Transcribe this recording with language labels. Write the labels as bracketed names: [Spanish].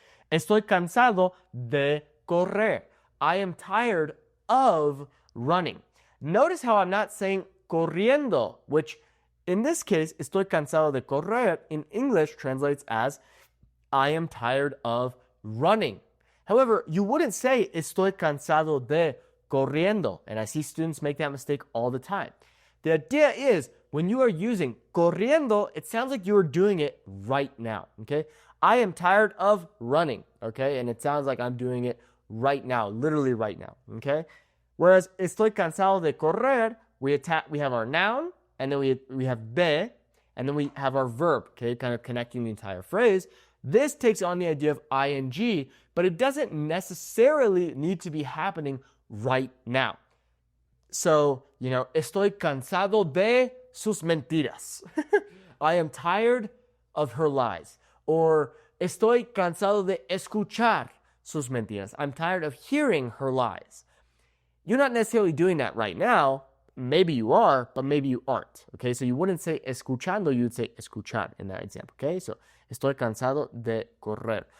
[Spanish] Estoy cansado de correr. [English] I am tired of running. Notice how I'm not saying corriendo, which in this case, [Spanish] estoy cansado de correr [English] in English translates as I am tired of running. However, you wouldn't say [Spanish] estoy cansado de corriendo, [English] and I see students make that mistake all the time. The idea is when you are using corriendo, it sounds like you are doing it right now, okay? I am tired of running, okay? And it sounds like I'm doing it right now, literally right now, okay? Whereas [Spanish] estoy cansado de correr, [English] we have our noun, and then we have de, and then we have our verb, okay, kind of connecting the entire phrase. This takes on the idea of ing, but it doesn't necessarily need to be happening right now. [Spanish] So, estoy cansado de sus mentiras. [English] I am tired of her lies. Or [Spanish] estoy cansado de escuchar sus mentiras. [English] I'm tired of hearing her lies. You're not necessarily doing that right now. Maybe you are, but maybe you aren't. Okay, so you wouldn't say escuchando, you would say escuchar in that example. Okay, so [Spanish] estoy cansado de correr.